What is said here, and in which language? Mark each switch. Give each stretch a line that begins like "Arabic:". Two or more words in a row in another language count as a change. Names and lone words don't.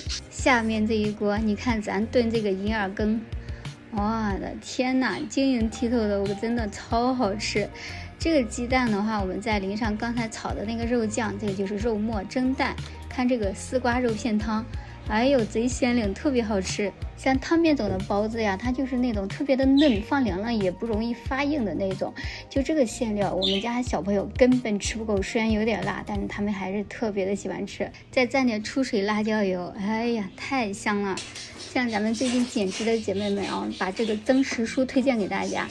Chinese: 下面這一鍋，你看咱燉這個銀耳羹，哇的天哪，晶瑩剔透的，我真的超好吃。這個雞蛋的話，我們再淋上剛才炒的那個肉醬，這個就是肉末蒸蛋。看這個絲瓜肉片湯，哎呦，賊鮮靈，特別好吃。像湯面種的包子呀，它就是那種特別的嫩，放涼了也不容易發硬的那種。就這個餡料，我們家小朋友根本吃不夠，雖然有點辣，但是他們還是特別的喜歡吃。再蘸點出水辣椒油，哎呀，太香了。像咱們最近減脂的姐妹們啊，把這個增食蔬推薦給大家。